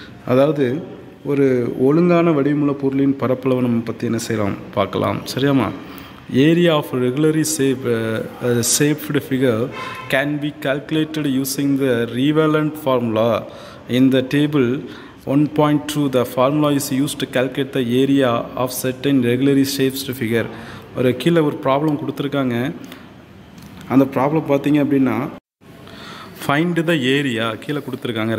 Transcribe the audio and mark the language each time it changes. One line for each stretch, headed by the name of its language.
Tamil: அதாவது ஒரு ஒழுங்கான வடிவமுள்ள பொருளின் பரப்பளவை நம்ம பற்றி என்ன செய்யலாம் பார்க்கலாம். சரியாம்மா?
English: Area of regularly shaped figure can be calculated using the relevant formula in the table 1.2. The formula is used to calculate the area of certain regularly shaped figure.
Tamil: ஒரு கீழே ஒரு ப்ராப்ளம் கொடுத்துருக்காங்க. அந்த ப்ராப்ளம் பார்த்தீங்க அப்படின்னா
English: find the area
Tamil: கீழே கொடுத்துருக்காங்க.